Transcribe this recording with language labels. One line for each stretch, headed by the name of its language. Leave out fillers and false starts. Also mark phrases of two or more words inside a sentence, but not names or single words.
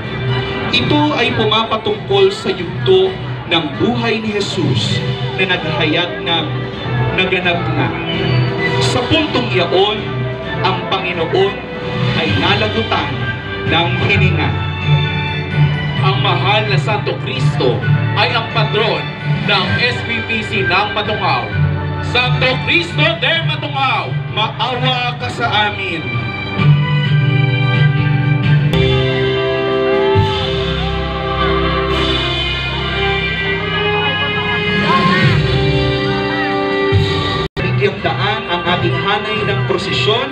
Filipino: Ito ay pumapatungkol sa yugto ng buhay ni Jesus na naghayag ng naganap na. Sa puntong iyaon, ang Panginoon ay nalagutan ng hininga. ang mahal na Santo Cristo ay ang patron ng SBPC ng Matunghaw. Santo Cristo de Matunghaw, Maawa ka sa amin. Bigyang daan ang ating hanay ng prosesyon.